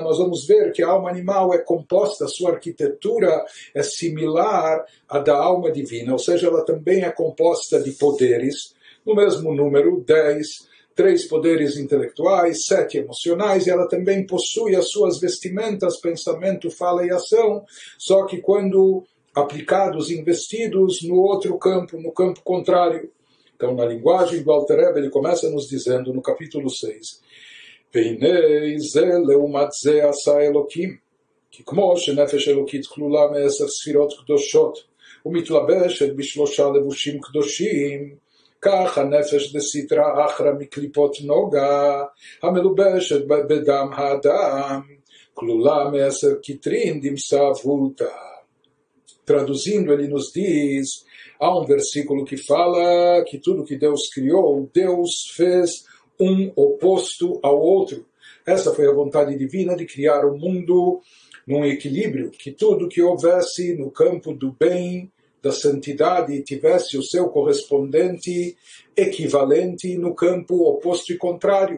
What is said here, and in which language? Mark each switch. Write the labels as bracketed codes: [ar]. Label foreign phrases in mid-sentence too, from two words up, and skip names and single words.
[pt] Nós vamos ver que a alma animal é composta, a sua arquitetura é similar à da alma divina, ou seja, ela também é composta de poderes, no mesmo número, 10, 3 poderes intelectuais, 7 emocionais, e ela também possui as suas vestimentas, pensamento, fala e ação, só que quando aplicados, investidos no outro campo, no campo contrário. Então, na linguagem do Alter Rebbe, ele começa nos dizendo, no capítulo 6, [he] והנה זה לעומת זה עשה אלוקים, כי כמו שנפש אלוקית כלולה מ10 ספירות קדושות, ומתלבשת ב3 לבושים קדושים, כך הנפש דסיטרא אחרא מקליפות נוגה, המלובשת בדם האדם, כלולה מ10 כתרים דמסאבותא. [pt] Traduzindo, ele nos diz, há um versículo que fala que tudo que Deus criou, Deus fez um oposto ao outro. Essa foi a vontade divina de criar o mundo num equilíbrio, que tudo que houvesse no campo do bem, da santidade, tivesse o seu correspondente equivalente no campo oposto e contrário.